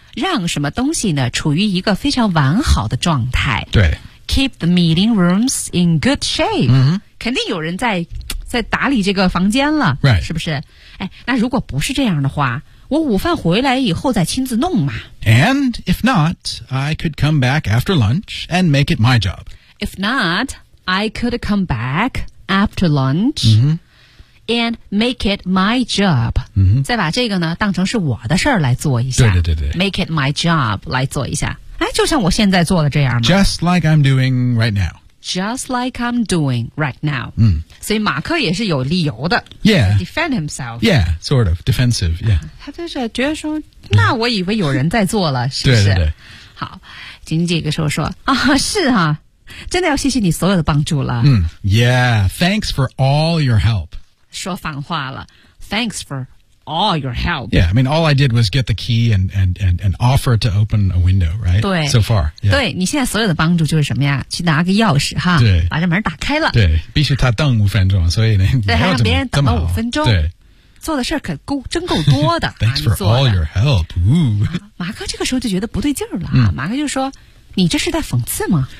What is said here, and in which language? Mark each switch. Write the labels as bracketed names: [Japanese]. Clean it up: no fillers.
[Chinese] 让什么东西呢处于一个非常完好的状态对 [English] Keep the meeting rooms in good shape、嗯、 [Chinese] 肯定有人在打理这个房间了、 [English] right. [Chinese] 是不是、哎、那如果不是这样的话我午饭回来以后再亲自弄嘛。 [English] And if not, I could come back after lunch and make it my job. If not, I could come back after lunch、 mm-hmm. and make it my job.、 Mm-hmm. [Chinese] 再把这个呢当成是我的事儿来做一下。对。 [English] Make it my job [Chinese] 来做一下。哎，就像我现在做的这样吗 [English] Just like I'm doing right now. Just like I'm doing right now.、 Mm. [Chinese] 所以马克也是有理由的 [English] Yeah Defend himself Yeah, sort of, defensive, yeah、 [Chinese] 啊、他就是觉得说那我以为有人在做了、嗯、是不是对好经济这个时候说啊是啊真的要谢谢你所有的帮助了、 [English] 嗯、Yeah, thanks for all your help [Chinese] 说反话了 [English] Thanks for all your help Yeah, I mean all I did was get the key and offer to open a window, right? [Chinese] 对 [English] So far、yeah. [Chinese] 对你现在所有的帮助就是什么呀去拿个钥匙哈对把这门打开了对必须他等五分钟所以呢对还让别人等了五分钟对做的事儿可够真够多的 [English] Thanks for all your help、Ooh. [Chinese] 马克这个时候就觉得不对劲儿了、嗯、马克就说你这是在讽刺吗